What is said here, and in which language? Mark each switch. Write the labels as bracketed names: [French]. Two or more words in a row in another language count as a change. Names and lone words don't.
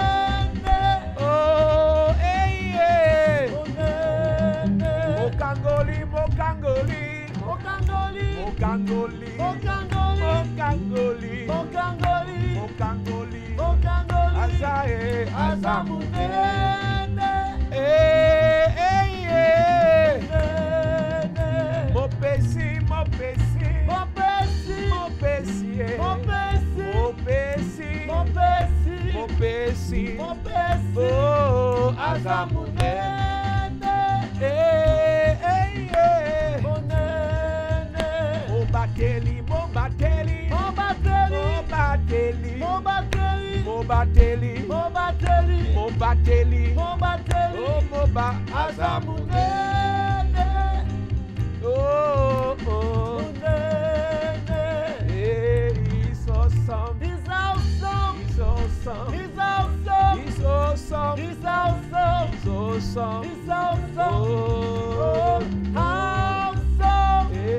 [Lingala] oh, Mokangoli, Mokangoli, Mokangoli, Mokangoli, Mokangoli, Mokangoli, Mokangoli, Mokangoli, Azae, Azamoué, Mopesi, Mopesi, Mopesi, Mopesi, Mopesi, Mopesi, Mopesi, Mopesi, oh, Azamune, Mobateli, Mobateli, Mobateli, Mobateli, Mobateli, Mobateli, Mobateli, Mobateli, oh, Moba, Azamune. [English] Oh, oh, he's awesome, he's awesome, he's awesome, he's awesome, he's awesome, he's awesome, he's awesome, he's awesome, oh, awesome,